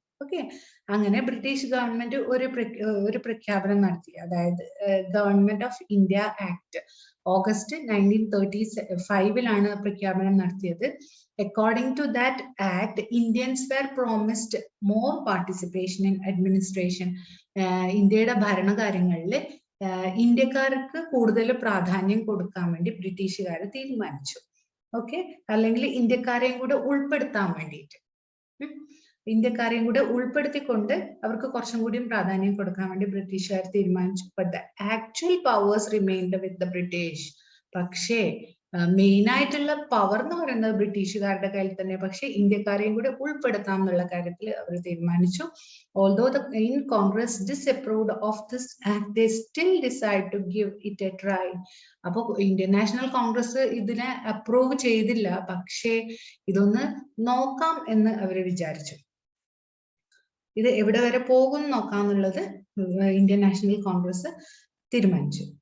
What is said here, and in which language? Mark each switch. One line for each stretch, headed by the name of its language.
Malayalam: Okay, അങ്ങനെ British government ഒരു പ്രഖ്യാപനം നടത്തി. അതായത് government of India act August 1935-ലാണ് പ്രഖ്യാപനം നടത്തിയത്.
English: According to that act, Indians were promised more participation in administration.
Malayalam: ഇന്ത്യയുടെ ഭരണകാര്യങ്ങളിൽ ഇന്ത്യക്കാർക്ക് കൂടുതൽ പ്രാധാന്യം കൊടുക്കാൻ വേണ്ടി ബ്രിട്ടീഷുകാർ തീരുമാനിച്ചു. ഓക്കെ, അല്ലെങ്കിൽ ഇന്ത്യക്കാരെയും കൂടെ ഉൾപ്പെടുത്താൻ വേണ്ടിയിട്ട്, ഇന്ത്യക്കാരെയും കൂടെ ഉൾപ്പെടുത്തിക്കൊണ്ട് അവർക്ക് കുറച്ചും കൂടിയും പ്രാധാന്യം കൊടുക്കാൻ വേണ്ടി ബ്രിട്ടീഷുകാർ തീരുമാനിച്ചു.
English: But the actual powers remained with the British.
Malayalam: പക്ഷേ മെയിൻ ആയിട്ടുള്ള പവർ എന്ന് പറയുന്നത് ബ്രിട്ടീഷുകാരുടെ കയ്യിൽ തന്നെ, പക്ഷെ ഇന്ത്യക്കാരെയും കൂടെ ഉൾപ്പെടുത്താം എന്നുള്ള കാര്യത്തിൽ അവർ തീരുമാനിച്ചു.
English: Although the in Congress disapproved of this act, they still decide to give it a try.
Malayalam: അപ്പോൾ ഇന്ത്യൻ നാഷണൽ കോൺഗ്രസ് ഇതിനെ അപ്രൂവ് ചെയ്തില്ല, പക്ഷേ ഇതൊന്ന് നോക്കാം എന്ന് അവർ വിചാരിച്ചു. ഇത് എവിടെ വരെ പോകും നോക്കാന്നുള്ളത് ഇന്ത്യൻ നാഷണൽ കോൺഗ്രസ് തീരുമാനിച്ചു.